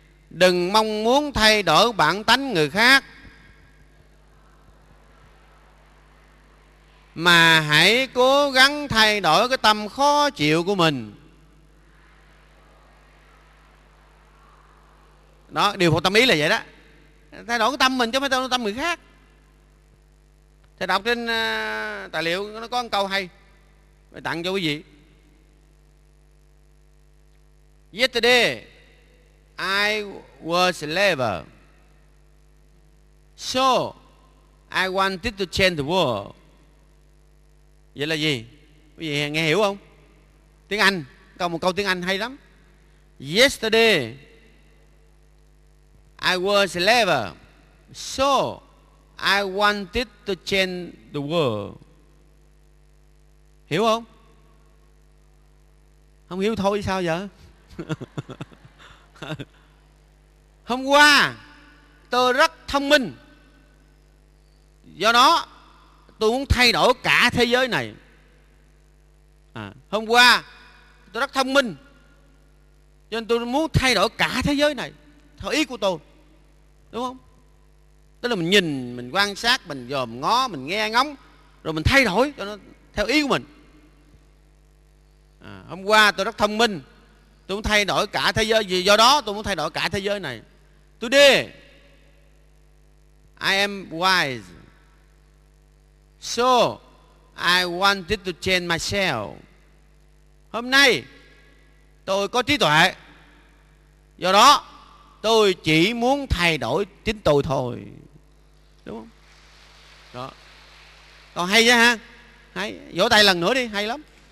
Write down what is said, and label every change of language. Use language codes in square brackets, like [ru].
[vi] Đừng mong muốn thay đổi bản tánh người khác, mà hãy cố gắng thay đổi cái tâm khó chịu của mình. Đó, điều phục tâm ý là vậy đó. Thay đổi cái tâm mình chứ không phải thay đổi tâm người khác. Thầy đọc trên tài liệu nó có một câu hay, mày tặng cho quý vị. [en] Yesterday I was clever, so I wanted to change the world. [vi] Vậy là gì? Quý vị nghe hiểu không? Tiếng Anh, một câu tiếng Anh hay lắm. [en] Yesterday I was clever, so I wanted to change the world. [vi] Hiểu không? Không hiểu thôi sao vậy? Hôm qua tôi rất thông minh, do đó tôi muốn thay đổi cả thế giới này. Hôm qua tôi rất thông minh, cho nên tôi muốn thay đổi cả thế giới này theo ý của tôi, đúng không? Tức là mình nhìn, mình quan sát, mình dòm ngó, mình nghe ngóng, rồi mình thay đổi cho nó theo ý của mình. Hôm qua tôi rất thông minh, tôi muốn thay đổi cả thế giới, vì do đó tôi muốn thay đổi cả thế giới này. [en] Today I am wise, so I wanted to change myself. [vi] Hôm nay tôi có trí tuệ, do đó tôi chỉ muốn thay đổi chính tôi thôi. Đúng không? Đó. Còn hay chứ ha? Hay. Vỗ tay lần nữa đi, hay lắm.